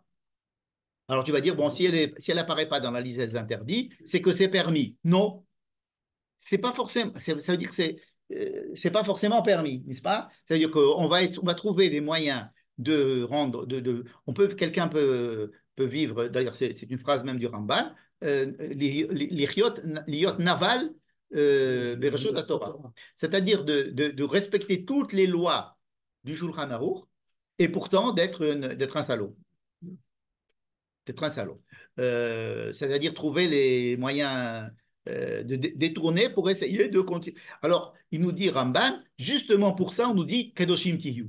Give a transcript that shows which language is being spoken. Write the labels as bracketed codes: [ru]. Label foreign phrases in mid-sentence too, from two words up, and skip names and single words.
[fr] Alors tu vas dire, bon, si elle n'apparaît pas dans la liste des interdits, c'est que c'est permis. Non, c'est pas forcément, ça veut dire que c'est pas forcément permis, n'est-ce pas? Ça veut dire qu'on va trouver des moyens de rendre, quelqu'un peut vivre, d'ailleurs c'est une phrase même du Ramban, [he] להיות נבל ברשות תורה, [fr] c'est-à-dire de respecter toutes les lois du Shulchan Aruch et pourtant d'être un salaud. D'être un salaud. C'est-à-dire trouver les moyens de détourner pour essayer de continuer. Alors, il nous dit Ramban, justement pour ça, on nous dit [he] קדושים תהיו.